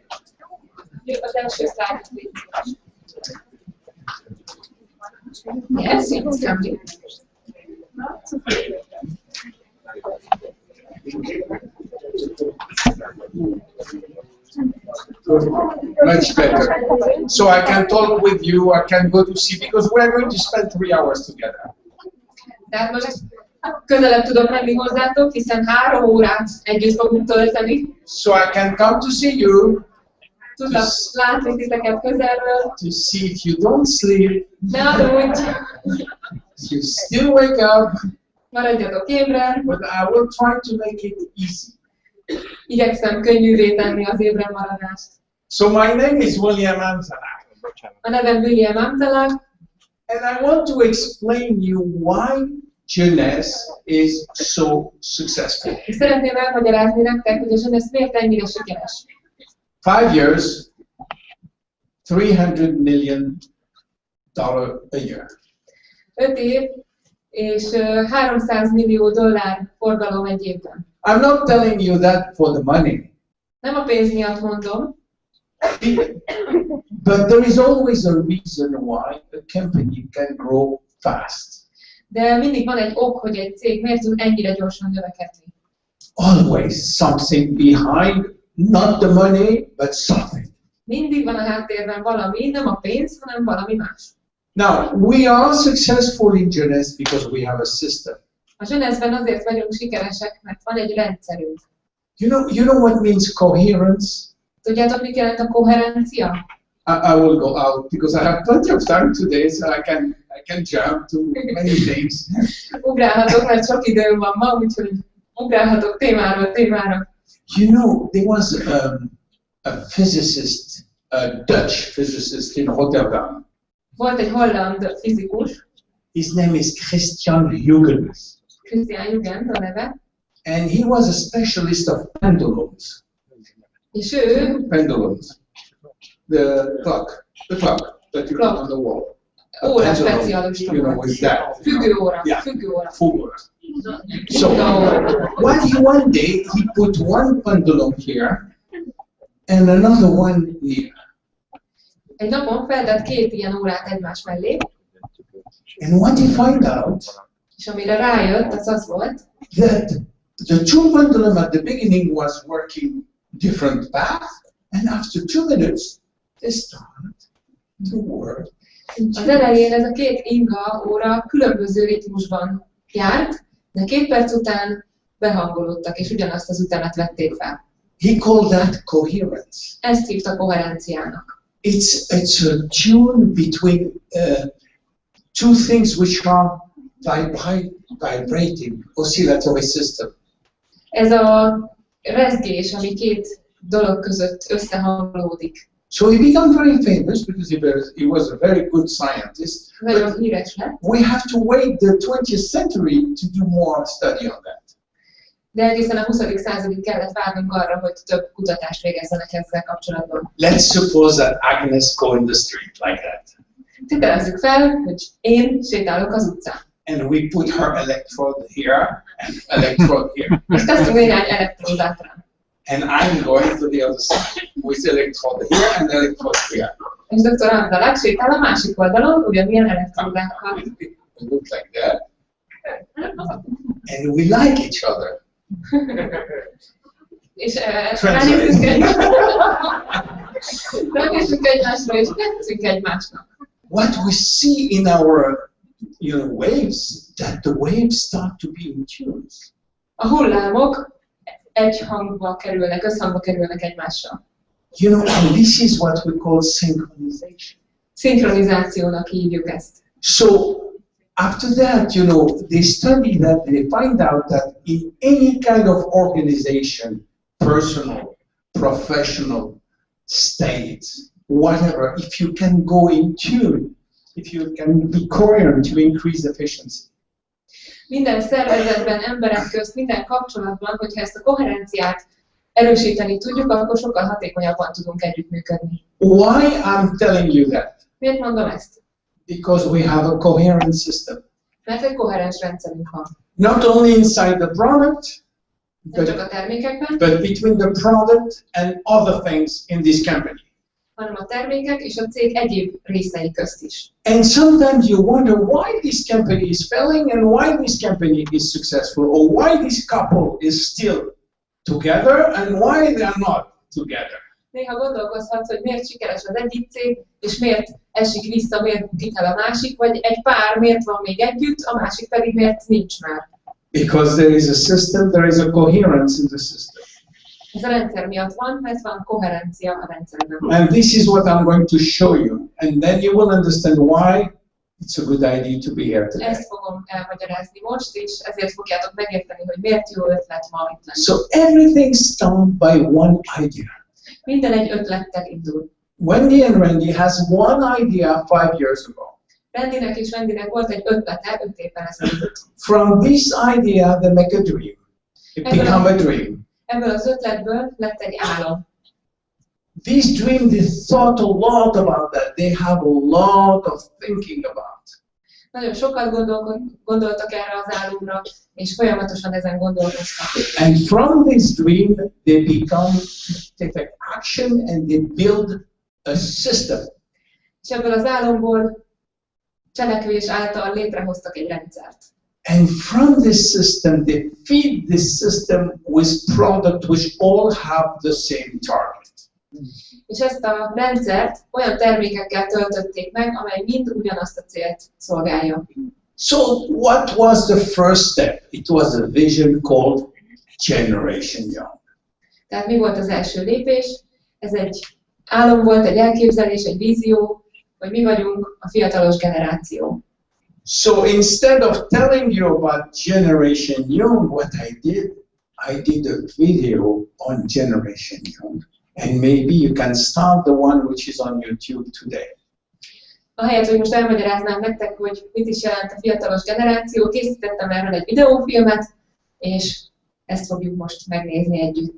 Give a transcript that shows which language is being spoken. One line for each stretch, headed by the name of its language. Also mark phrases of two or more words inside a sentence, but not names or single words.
English: Yes, it's coming. Much better. So I can talk with you, I can go to see, because we're going to spend 3 hours together.
Hungarian: Tehát most közelebb tudok menni hozzátok, hiszen 3 órát együtt fogunk tölteni.
English: So I can come to see you.
Hungarian: Tudok látni titeket közelről.
English: To see if you don't sleep.
Hungarian: Ne aludj!
English: You still wake up.
Hungarian: Maradjatok ébren.
English: But I will try to make it easy.
Hungarian: Igyekszem könnyűvé tenni az ébren maradást.
English: So my name is William Amzallag.
Hungarian: A nevem William Amzallag.
English: And I want to explain you why jeunesse is so successful.
Hungarian: És szeretném elmagyarázni nektek, hogy a jeunesse miért ennyire sikeres.
English: 5 years, $300 million a year.
Hungarian: 5 év és $300 millió forgalom egy évben.
English: I'm not telling you that for the money.
Hungarian: Nem a pénz miatt mondom.
English: But there is always a reason why a company can grow fast.
Hungarian: De mindig van egy ok, hogy egy cég miért tud ennyire gyorsan növekedni.
English: Always something behind, not the money, but something.
Hungarian: Mindig van a háttérben valami, nem a pénz, hanem valami más.
English: Now, we are successful in jeunesse because we have a system.
Hungarian: A jeunesse-ben azért vagyunk sikeresek, mert van egy rendszerünk.
English: You know what means coherence?
Hungarian: Tudjátok, mit jelent a koherencia?
English: I will go out because I have plenty of time today, so I can jump to many things.
Hungarian: Ugrálhatok, mert sok időm van ma, úgyhogy ugrálhatok témáról témára.
English: You know, there was a physicist, a Dutch physicist in Rotterdam.
Hungarian: Volt egy holland fizikus.
English: His name is Christian Huygens.
Hungarian: Christian Huygens a neve.
English: And he was a specialist of pendulums.
Hungarian: És ő...
English: Pendulums. The clock that you put on the wall.
Hungarian: Óra specialista.
English: You know, with that.
Hungarian: Függőóra.
English: Yeah.
Hungarian: Függőóra.
English: So one day he put one pendulum here and another one here.
Hungarian: Egy napon feltett 2 ilyen órát egymás mellé.
English: And what he found out,
Hungarian: és amire rájött, az volt,
English: that the two pendulum at the beginning was working different path, and after 2 minutes they start to work.
Hungarian: Az elején ez a 2 inga óra különböző ritmusban járt, de 2 perc után behangolódtak, és ugyanazt az ütemet vették fel.
English: He called that coherence.
Hungarian: Ezt hívta koherenciának.
English: It's a tune between two things which are vibrating, oscillatory system.
Hungarian: Ez a rezgés, ami 2 dolog között összehangolódik.
English: So he became very famous because he was a very good scientist.
Hungarian: Nagyon híres lett.
English: We have to wait the 20th century to do more study on that.
Hungarian: De egészen a 20. századig kellett várnunk arra, hogy több kutatást végezzenek ezzel kapcsolatban.
English: Let's suppose that Agnes go in the street like that.
Hungarian: Tételezzük fel, hogy én sétálok az utcán.
English: And we put her electrode here and electrode here.
Hungarian: És teszünk néhány elektródát rá.
English: and I'm going to the other side with electrode here and electrode here.
Hungarian: És Dr. Amzallag sétál a másik oldalon, ugyanilyen elektródákkal.
English: We look like that, and we like each other.
Hungarian: És ránézünk egymásra, és tetszünk egymásnak.
English: What we see in our waves, that the waves start to be in tune.
Hungarian: A hullámok egy hangba kerülnek, összhangba kerülnek egymással.
English: And this is what we call synchronization.
Hungarian: Szinkronizációnak hívjuk ezt.
English: So after that, they study that, they find out that in any kind of organization, personal, professional, state, whatever, if you can go in tune, if you can be coherent to increase efficiency.
Hungarian: Minden szervezetben, emberek közt, minden kapcsolatban, hogyha ezt a koherenciát erősíteni tudjuk, akkor sokkal hatékonyabban tudunk együttműködni.
English: Why I'm telling you that?
Hungarian: Miért mondom ezt?
English: Because we have a coherent system.
Hungarian: Mert egy koherens rendszerünk van.
English: Not only inside the product,
Hungarian: Nem csak a termékekben,
English: but between the product and other things in this company.
Hungarian: hanem a termékek és a cég egyéb részei közt is.
English: And sometimes you wonder why this company is failing and why this company is successful, or why this couple is still together and why they are not together.
Hungarian: Néha gondolkozhatsz, hogy miért sikeres az egyik cég, és miért esik vissza, miért bukik el a másik, vagy egy pár miért van még együtt, a másik pedig miért nincs már.
English: Because there is a system, there is a coherence in the system.
Hungarian: Ez a rendszer miatt van, mert van koherencia a rendszerben.
English: And this is what I'm going to show you, and then you will understand why it's a good idea to be here today.
Hungarian: Ezt fogom elmagyarázni most, és ezért fogjátok megérteni, hogy miért jó ötlet ma itt lenni.
English: So everything starts by one idea.
Hungarian: Minden egy ötlettel indul.
English: Wendy and Randy has one idea 5 years ago.
Hungarian: Randynek és Wendynek volt egy ötlete 5 évvel ezelőtt.
English: From this idea, they make a dream. It becomes a dream.
Hungarian: Ebből az ötletből lett egy álom.
English: This dream, they thought a lot about that. They have a lot of thinking about.
Hungarian: Nagyon sokat gondoltak erre az álomra, és folyamatosan ezen gondolkoztak.
English: And from this dream, they take action and they build a system.
Hungarian: És ebből az álomból cselekvés által létrehoztak egy rendszert.
English: And from this system, they feed this system with products which all have the same target.
Hungarian: És ezt a rendszert olyan termékekkel töltötték meg, amely mind ugyanazt a célt szolgálja.
English: So what was the first step? It was a vision called Generation Young.
Hungarian: Tehát mi volt az első lépés? Ez egy álom volt, egy elképzelés, egy vízió, hogy mi vagyunk a fiatalos generáció.
English: So instead of telling you about Generation Young, what I did a video on Generation Young. And maybe you can start the one which is on YouTube today.
Hungarian: Ahelyett, hogy most elmagyaráznám nektek, hogy mit is jelent a fiatalos generáció, készítettem erről egy videófilmet, és ezt fogjuk most megnézni együtt.